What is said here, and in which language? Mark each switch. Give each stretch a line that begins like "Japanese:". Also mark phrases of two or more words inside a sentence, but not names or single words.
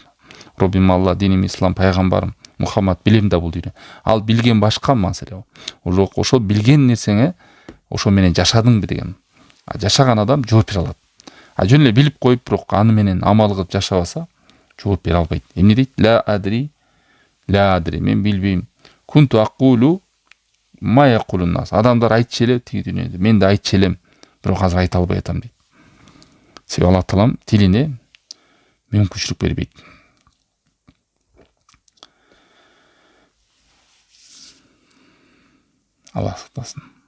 Kyrgyz: Роббим Алла, диним ислам, пайгамбарым Мухаммад, билем да бул дейт. Ал билген башка маселе. Ошол билген нерсеңе ошо менен жашадыңбы деген. Жашаган адам жооп бере алат. Жөн эле билип коюп, бирок аны менен амал кылып жашабаса, жооп бере албайт. Эмне дейт?
Arabic: لا أدري,
Kyrgyz: мен билбейм.
Arabic: كنت أقول ما يقول الناس.
Kyrgyz: Адамдар айтчу эле тиги дүйнөдө, мен да айтчу элем, бирок азыр айта албай атам дейт. Себеби Аллах Таалам тилине мүмкүнчүлүк бербейт. Алла сактасын.